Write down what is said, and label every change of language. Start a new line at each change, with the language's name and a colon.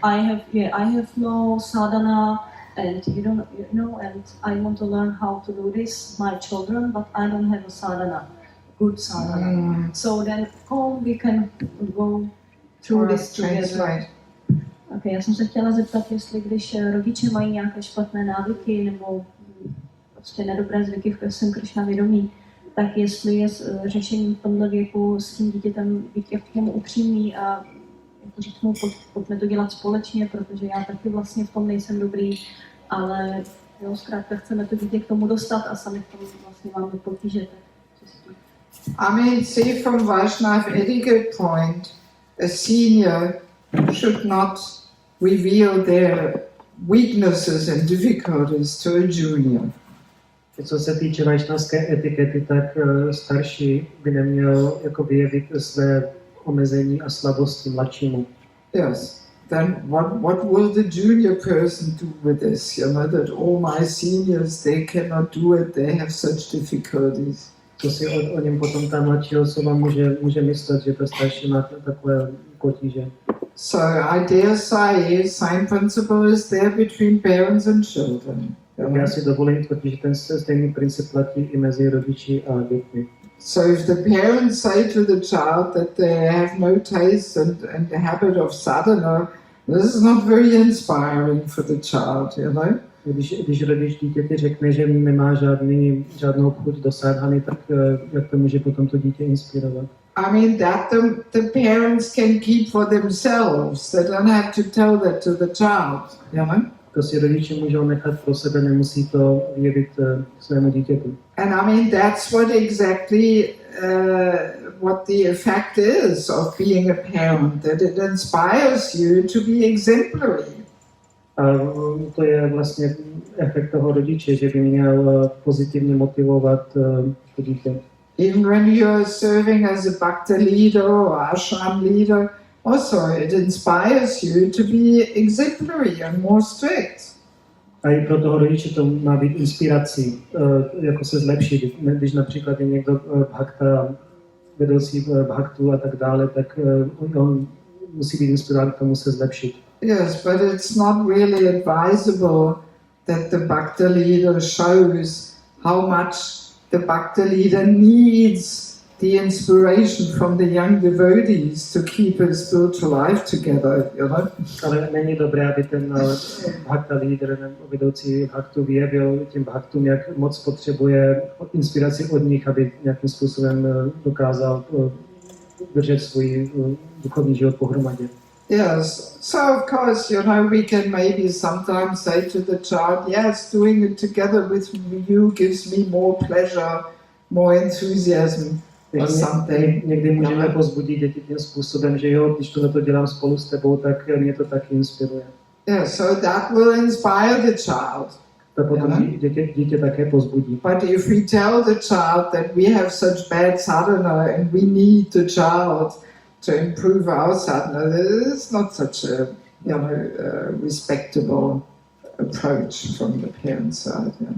English: I have no sadhana, and and I want to learn how to do this, my children, but I don't have a sadhana, good sadhana. So then, we can go through this together.
Czech: Okay, já jsem se chtěla zeptat, jestli když rodiče mají nějaké špatné návyky nebo prostě nedobré zvyky, v jsem Krišna vědomí, tak jestli je řešením v tomhle věku s tím dítětem být k němu upřímný a jako říct mu, pojďme to dělat společně, protože já taky vlastně v tom nejsem dobrý, ale jo, zkrátka chceme to dítě k tomu dostat a sami v tom vlastně máme potíže.
English: I mean, see from Vaishnava etiquette point, a senior should not reveal their weaknesses and difficulties to a junior.
Czech: Co se týče vaishnavské etikety, tak starší by neměl jako vyjevit své omezení a slabosti mladšímu.
English: Yes. Then what will the junior person do with this? You know, that all my seniors, they cannot do it, they have such difficulties.
Czech: Co si o něm potom ta mladší osoba může myslet, že to starší má takové potíže.
English: So I dare say, same principle is there between parents and children.
Czech: Já si dovolím tvrdit, že ten stejný princip platí i mezi rodiči a dětmi.
English: So if the parents say to the child that they have no taste and the habit of sadhana, this is not very inspiring for the child, you know.
Czech: Když rodič dítěti řekne, že nemá žádnou chuť do sadhany, tak jak to může potom to dítě inspirovat?
English: I mean, that the parents can keep for themselves. They don't have to tell that to the child, you know.
Czech: To si rodiče můžou nechat pro sebe, nemusí to vyjevit svému dítětu.
English: And I mean, that's what exactly what the effect is of being a parent, that it inspires you to be exemplary.
Czech: A to je vlastně efekt toho rodiče, že by měl pozitivně motivovat to dítě.
English: Even when you're serving as a bhakti leader or ashram leader, also it inspires you to be exemplary and more strict.
Czech: A i pro toho rodiče to má být inspirací, jako se zlepšit. Když například je někdo bhakta, vedoucí bhaktů a tak dále, tak on musí být inspirován k tomu se zlepšit.
English: Yes, but it's not really advisable that the bhakti leader shows how much the bhakti leader needs the inspiration from the young devotees to keep his spiritual life together, you know.
Czech: Ale není dobré, aby ten bhakta lídr nebo vedoucí bhaktu vyjevil těm bhaktům, jak moc potřebuje inspiraci od nich, aby nějakým způsobem dokázal držet svůj duchovní život pohromadě.
English: Yes, so of course, you know, we can maybe sometimes say to the child, yes, doing it together with you gives me more pleasure, more enthusiasm.
Czech: Někdy můžeme pozbudit děti tím způsobem, že jo, když to dělám spolu s tebou, tak mě to taky inspiruje.
English: Yeah, so that will inspire the child.
Czech: To potom dítě také pozbudí.
English: But if we tell the child that we have such bad sadhana and we need the child to improve our sadhana, it's not such a, you know, respectable approach from the parent side.